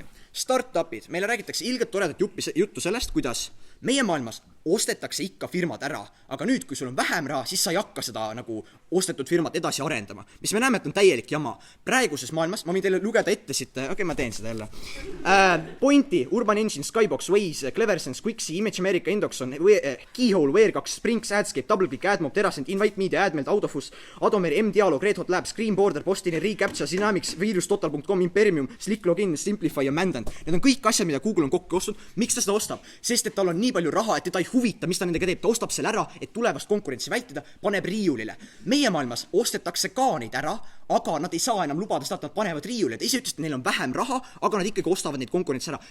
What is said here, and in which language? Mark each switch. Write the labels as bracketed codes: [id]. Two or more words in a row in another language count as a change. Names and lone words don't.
[et] Startupid, meile räägitakse ilgelt toredat juttu sellest, kuidas meie maailmas ostetakse ikka firmad ära, aga nüüd, kui sul on vähem raha, siis sa ei hakka seda nagu ostetud firmat edasi arendama. Mis me näeme, et on täielik jama. Praeguses maailmas, ma võin teile lugeda ette siit, ma teen seda jälle. Pointi, Urban Engine, Skybox, Waze, Cleversense, Quixi, Image America, Indoxon, Keyhole, Wear2, Sprinks, Adscape, DoubleClick, AdMob, Terascent, Invite Media, AdMeld, Autofus, Adomeri, M-Dialog, Red Hot Labs, Screen Border, Postini, Recaptcha, Dynamics, VirusTotal.com, Imperium, Slick Login, Simplify ja Mandant. Need on kõik asjad, mida Google on kokku ostnud. Miks ta seda ostab? Sest et tal on nii palju raha, et teda ei huvita, mis ta nendega teeb. Ta ostab selle ära, et tulevast konkurentsi vältida, paneb riiulile. Meie maailmas ostetakse ka neid ära, aga nad ei saa enam lubada seda, et nad panevad riiulile. Ise ütlesid, et neil on vähem raha, aga nad ikkagi ostavad neid konkurentsi ära.